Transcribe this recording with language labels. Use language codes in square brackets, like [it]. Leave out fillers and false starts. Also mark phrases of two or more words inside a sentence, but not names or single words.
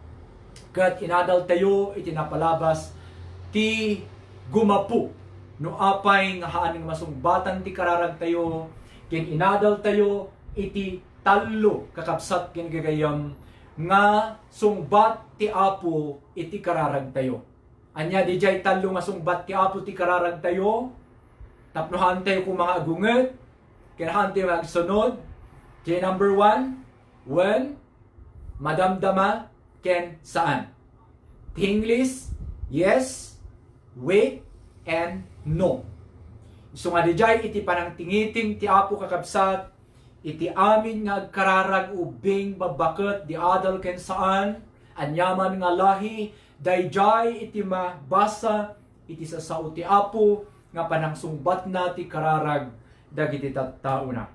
[ilo] Kat inadal tayo iti napalabas ti gumapu no apay nga haan nga masungbatan ti kararag tayo ken inadal tayo iti tallo kakabsat ken gagayam nga sungbat ti Apo iti kararag tayo. Anya dijay tallo nga sungbat ti Apo ti kararag tayo. Tapnohan tayo kung mga agunget ken haan tayo magsunod. Kaya number 1, when madamdama ken saan. Tinglis, [en] yes, wait, and no. [ilo] So nga dijay iti panang tingiting ti Apo kakabsat, iti amin nga agkararag ubing babaket di adal ken saan, anyaman nga lahi, dayjay iti mabasa, iti sa sao ti Apo, nga panang sungbat na ti kararag, dagiti tattao na.